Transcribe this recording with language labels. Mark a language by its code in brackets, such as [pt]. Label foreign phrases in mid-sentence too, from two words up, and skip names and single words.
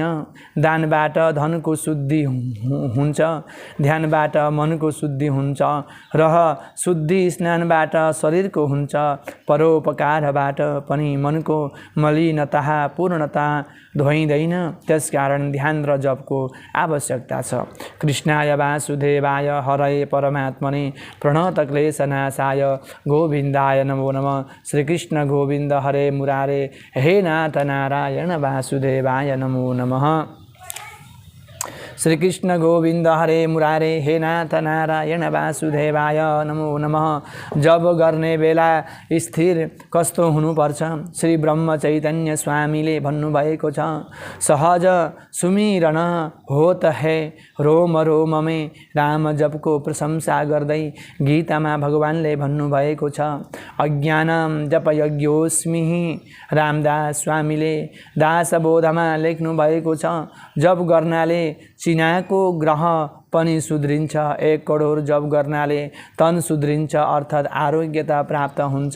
[ne] दानबाट धनको शुद्धि हुन्छ। ध्यानबाट मनको शुद्धि हुन्छ। शुद्धि स्नानबाट शरीरको हुन्छ। परोपकारबाट पनि मनको मलिनता पूर्णता धोइँदैन। त्यसकारण ध्यान र जपको आवश्यकता छ। [sa] कृष्णाय वासुदेवाय हरये परमात्मने प्रणतक्लेशनाशाय गोविन्दाय नमो नमः। श्री कृष्ण गोविन्द हरे मुरारे, हे नाथ नारायण वासुदेवाय नमो नमः। श्री कृष्ण गोविन्द हरे मुरारे, हे नाथ नारायण वासुदेवाय नमो नमः। [ne] जप गर्ने बेला स्थिर कस्तो हुनुपर्छ? श्री ब्रह्म चैतन्य स्वामीले भन्नुभएको छ, [hi] सहज सुमिरन होत है रोम रोममे राम [ne] जपको प्रशंसा गर्दै गीतामा भगवानले भन्नुभएको छ। [sa] अज्ञानम जप यज्ञोस्मि [ne] रामदास स्वामीले दासबोधमा लेख्नु भएको छ। जप गर्नाले चिनाको ग्रह पनि सुध्रिन्छ। 1 करोड जप गर्नाले तन सुध्रिन्छ, अर्थात् आरोग्यता प्राप्त हुन्छ।